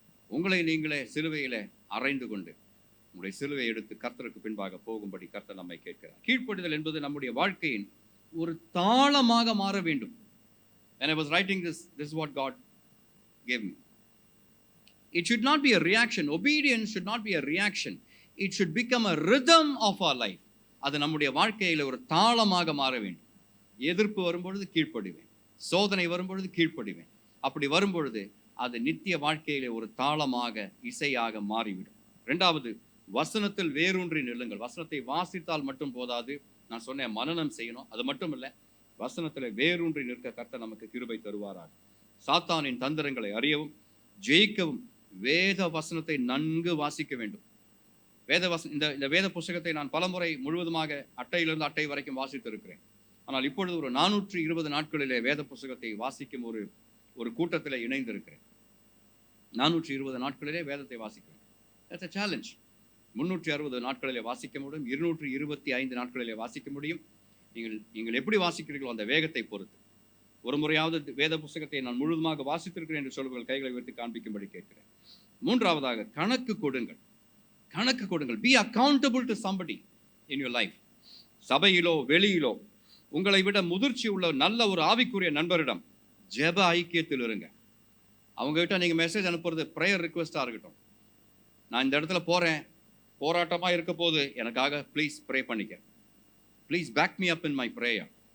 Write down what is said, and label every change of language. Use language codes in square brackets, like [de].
[ta] உங்களை நீங்களே சிலுவையிலே அறைந்து கொண்டு உங்களுடைய சிலுவை எடுத்து கர்த்தருக்கு பின்பாக போகும்படி கர்த்தர் நம்மை கேட்கிறார். கீழ்ப்படிதல் என்பது நம்முடைய வாழ்க்கையின் ஒரு தாளமாக மாற வேண்டும். [en] When I was writing this is what God gave me. It should not be a reaction. Obedience should not be a reaction. It should become a rhythm of our life. [ta] அது நம்முடைய வாழ்க்கையில் ஒரு தாளமாக மாற வேண்டும். எதிர்ப்பு வரும்பொழுது கீழ்ப்படிவேன், சோதனை வரும்பொழுது கீழ்ப்படிவேன். அப்படி வரும்பொழுது அது நித்திய வாழ்க்கையிலே ஒரு தாளமாக, இசையாக மாறிவிடும். 2வது, வசனத்தில் வேரூன்றி நில்லுங்கள். வசனத்தை வாசித்தால் மட்டும் போதாது, நான் சொன்னேன், மனனம் செய்யணும். அது மட்டும் இல்லை, வசனத்தில் வேரூன்றி நிற்க கர்த்தர் நமக்கு கிருபை தருவாராக. சாத்தானின் தந்திரங்களை அறியவும் ஜெயிக்கவும் வேத வசனத்தை நன்கு வாசிக்க வேண்டும். இந்த வேத புஸ்தகத்தை நான் பலமுறை முழுவதுமாக அட்டையிலிருந்து அட்டை வரைக்கும் வாசித்திருக்கிறேன். ஆனால் இப்பொழுது ஒரு 420 நாட்களிலே வேத புஸ்தகத்தை வாசிக்கும் ஒரு கூட்டத்தில் இணைந்திருக்கிறேன். 420 நாட்களிலே வேதத்தை வாசிக்கிறேன். [en] That's a challenge. [ta] 360 நாட்களிலே வாசிக்க முடியும், 225 நாட்களிலே வாசிக்க முடியும். நீங்கள் எப்படி வாசிக்கிறீர்களோ அந்த வேகத்தை பொறுத்து. ஒரு முறையாவது வேத புஸ்தகத்தை நான் முழுவதுமாக வாசித்திருக்கிறேன் என்று சொல்வர்கள் கைகளை வைத்து காண்பிக்கும்படி கேட்கிறேன். 3வதாக, கணக்கு கொடுங்கள். கணக்கு கொடுங்கள். [en] Be accountable to somebody in your life. [ta] சபையிலோ வெளியிலோ உங்களை விட முதிர்ச்சி உள்ள நல்ல ஒரு ஆவிக்குரிய நண்பரிடம் ஜெப ஐக்கியத்தில் இருங்க. அவங்ககிட்ட நீங்கள் மெசேஜ் அனுப்புறது ப்ரேயர் ரிக்வெஸ்டாக இருக்கட்டும். நான் இந்த இடத்துல போகிறேன், போராட்டமாக இருக்க போது எனக்காக ப்ளீஸ் ப்ரே பண்ணிக்க, [en] Please back me up in my prayer.